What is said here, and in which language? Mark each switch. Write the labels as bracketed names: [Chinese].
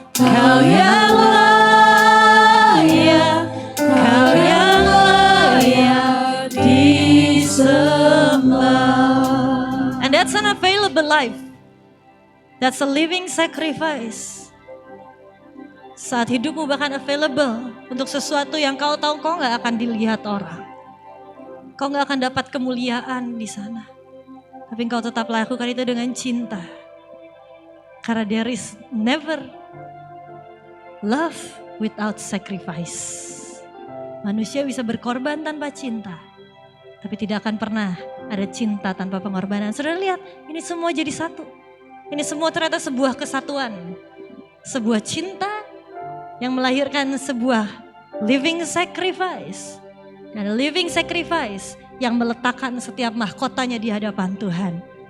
[Indonesian] Kau yang layak, Kau yang layak disembah. [English] And that's an available life. That's a living sacrifice. [Indonesian] Saat hidupmu bahkan available untuk sesuatu yang kau tahu kau gak akan dilihat orang. Kau gak akan dapat kemuliaan di sana. Tapi kau tetap lakukan itu dengan cinta. Karena [English] there is never love without sacrifice. [Indonesian] Manusia bisa berkorban tanpa cinta. Tapi tidak akan pernah ada cinta tanpa pengorbanan. Saudara lihat, ini semua jadi satu. Ini semua ternyata sebuah kesatuan. Sebuah cinta yang melahirkan sebuah living sacrifice. Dan living sacrifice yang meletakkan setiap mahkotanya di hadapan Tuhan.